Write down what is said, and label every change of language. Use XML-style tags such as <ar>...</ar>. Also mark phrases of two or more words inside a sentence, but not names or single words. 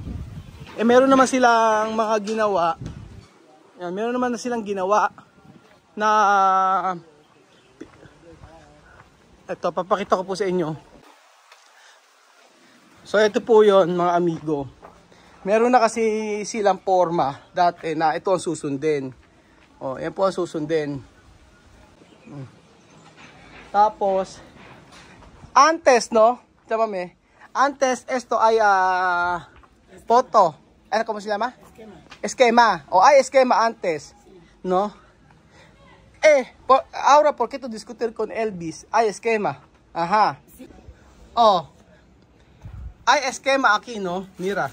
<tl>Meron naman silang mga ginawa. Yan, meron naman na silang ginawa na ito, papakita ko po sa inyo. So ito po yon mga amigo. Meron na kasi silang forma dati na ito ang susundin. Yan po ang susundin. Tapos</tl> <es>antes, no?</es> <tl>Chamame.</tl> <es>Antes esto ay foto. ¿Cómo se llama? Esquema. Esquema antes, ¿no? Ahora, ¿por qué tú discutir con Elvis? Hay esquema. Ajá. Hay esquema aquí, ¿no? Mira.</es>